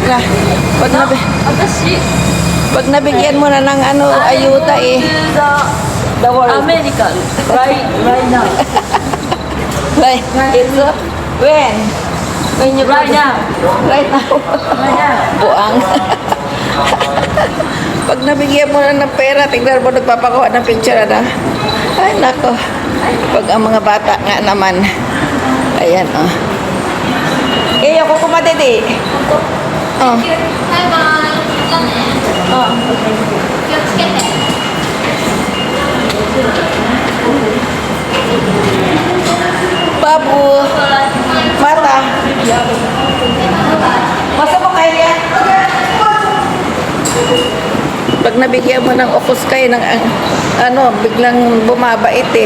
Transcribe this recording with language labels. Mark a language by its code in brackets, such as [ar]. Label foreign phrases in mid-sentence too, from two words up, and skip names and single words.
[ja] 私、 [tl] Pag nabigyan mo na ng ano, ayuda eh. [en] The world. American, right now. Like, it's when? When you Right now. Right now. Right now. [tl] Buang. Pag nabigyan mo na ng pera, tignan mo nagpapakuha ng picture na. Ay, nako. Pag ang mga bata nga naman. Ayan, oh. Eh, ako kumadidi. Oh. [ja] バイバイ。じゃあね。気をつけて。 [tl] Babu. Mata. Masa mo kaya? Pag nabigyan mo ng ukuskay ng ano, biglang bumabait eh.